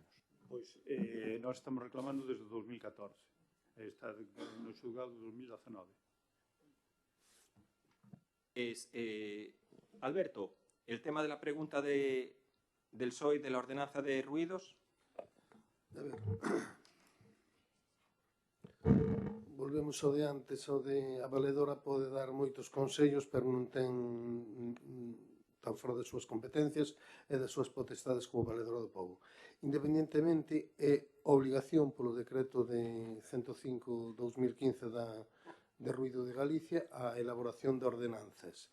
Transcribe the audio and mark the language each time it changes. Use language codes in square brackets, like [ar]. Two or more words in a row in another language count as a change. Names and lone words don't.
[gl] Pois nós estamos reclamando desde 2014. Está no xulgado de 2019. [es] Alberto, el tema de la pregunta del PSOE de la ordenanza de ruidos. A ver. [gl] Volvemos ao de antes, ao de a valedora pode dar moitos consellos, pero non ten tan fora das súas competencias e das súas potestades como valedora do povo. Independentemente, é obligación polo decreto de 105/2015 de ruido de Galicia a elaboración de ordenanzas.